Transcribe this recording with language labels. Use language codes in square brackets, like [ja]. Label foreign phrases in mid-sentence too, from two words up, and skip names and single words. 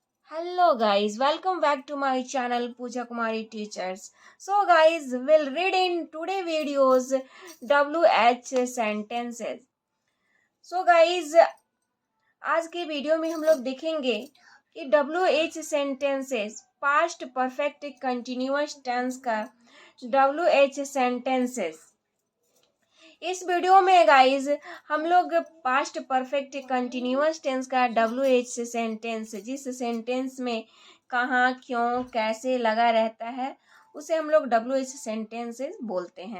[en] Hello guys, welcome back to my channel Pooja Kumari Teachers. So guys, we'll read in today videos WH sentences. So guys, [hi] आज के वीडियो में हम लोग देखेंगे कि [en] WH sentences past perfect continuous tense [hi] का [en] WH sentences. [hi] इस वीडियो में गाइज हम लोग [en] past perfect continuous tense [hi] का [en] WH sentence, [hi] जिस सेंटेंस में कहाँ क्यों कैसे लगा रहता है उसे हम लोग [en] WH sentences [hi] बोलते हैं.